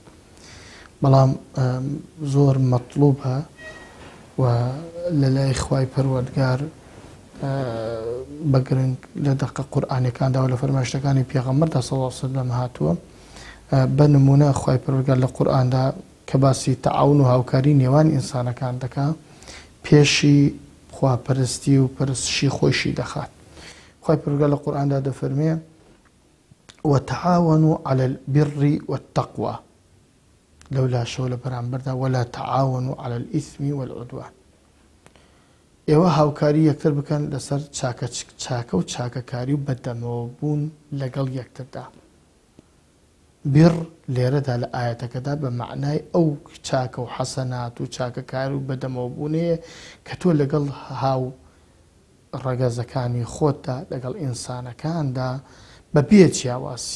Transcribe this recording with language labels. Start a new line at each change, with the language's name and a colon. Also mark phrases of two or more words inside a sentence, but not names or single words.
Central Kurdish: بەڵام زۆر مەطلوبە و لەلای خوای پەروەردگار بەگرنگ لە دەقە قورئانیەکاندا و لە فەرمایشتەکانی پێغەمبەردا
Arabic: صلی الله علیه وسلم
Central Kurdish: هاتووە. بە نمونە خوای پەروەردگار لە قورئاندا کە باسی تەعاون و هاوکاری نێوان ئینسانەکان دەکات پێشی خواپەرستی و پەرستشی خۆشی دەخات. خوای پەروەردگار لە قورئاندا دەفەرمێ
Arabic: وتعاونوا على البر والتقوى
Central Kurdish: لولا شەو لە بەرامبەردا
Arabic: ولا تعاونوا على الإثم والعدوان.
Central Kurdish: ئێوە هاوکاری یەکتر بکەن لەسەر چاکە و چاکەکاری و بەدەمەوە بوون لەگەڵ یەکتردا. بر لێرەدا لە ئاەتەکەدا بە معنای ئەو چاکە و حەسەنات و چاکەکاری و بەدەمەوە بوونەیە کە تۆ لەگەڵ هاو ڕەگەزەکانی خۆتدا لەگەڵ ئینسانەکاندا بەبێ جیاواسی.